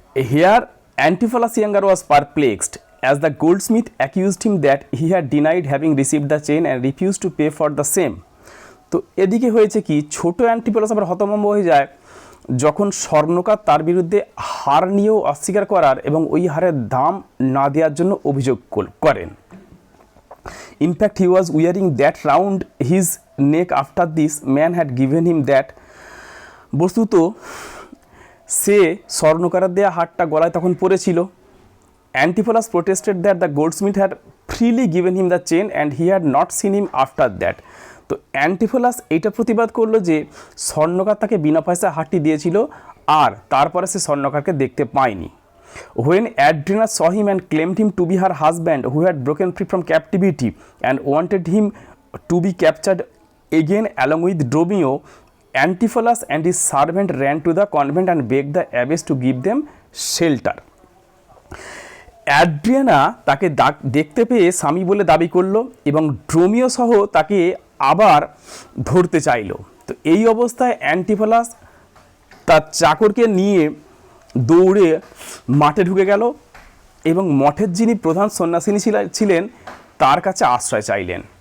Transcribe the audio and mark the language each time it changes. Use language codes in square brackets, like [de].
[en] Here Antipholus younger was perplexed as the goldsmith accused him that he had denied having received the chain and refuse to pay for the same. [bn] তো এদিকে হয়েছে কি, ছোট Antipholus আবার হতভম্ব হয়ে যায় যখন স্বর্ণকার তার বিরুদ্ধে হার নিয়েও অস্বীকার করার এবং ওই হারের দাম না দেওয়ার জন্য অভিযোগ করেন। [en] In fact, he was wearing that round his neck after this man had given him that. [bn] বস্তুত সে স্বর্ণকারের দেয়া হারটা গলায় তখন পরেছিল। [en] Antipholus protested that the goldsmith had freely given him the chain and he had not seen him after that. [bn] তো Antipholus এইটা প্রতিবাদ করলো যে স্বর্ণকার তাকে বিনা পয়সায় হারটি দিয়েছিল আর তারপরে সে স্বর্ণকারকে দেখতে পায়নি। [en] When Adriana saw him and claimed him to be her husband who had broken free from captivity and wanted him to be captured again along with Dromio, Antipholus and his servant ran to the convent and begged the abbess to give them shelter. [bn] Adriana তাকে দেখতে পেয়ে স্বামী বলে দাবি করলো এবং ড্রোমিও সহ তাকে আবার ধরতে চাইল। তো এই অবস্থায় অ্যান্টিফোলাস তার চাকরকে নিয়ে দৌড়ে মাঠে ঢুকে গেল এবং মঠের যিনি প্রধান সন্ন্যাসিনী ছিলেন তার কাছে আশ্রয় চাইলেন।